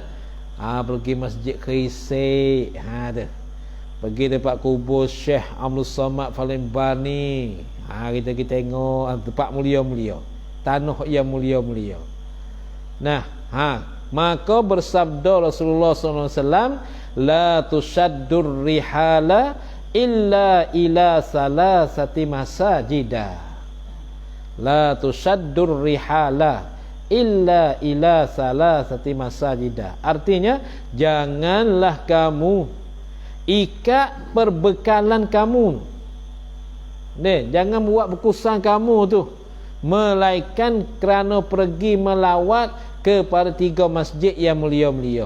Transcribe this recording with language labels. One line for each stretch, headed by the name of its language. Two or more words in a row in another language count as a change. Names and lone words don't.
Malay: Pergi Masjid Kerisik. Tu. Pergi tempat kubur Syekh Abdul Samad Palembani. Kita tengok tempat mulia-mulia. Tanah yang mulia-mulia. Nah, maka bersabda Rasulullah SAW,
Arabic: لا تشد الرحال إلا إلى ثلاثة مساجد. لا تشد الرحال إلا إلى ثلاثة مساجد.
Malay: Artinya, janganlah kamu ikat perbekalan kamu. Jangan buat bekusan kamu tu, melainkan kerana pergi melawat kepada 3 masjid yang mulia-mulia.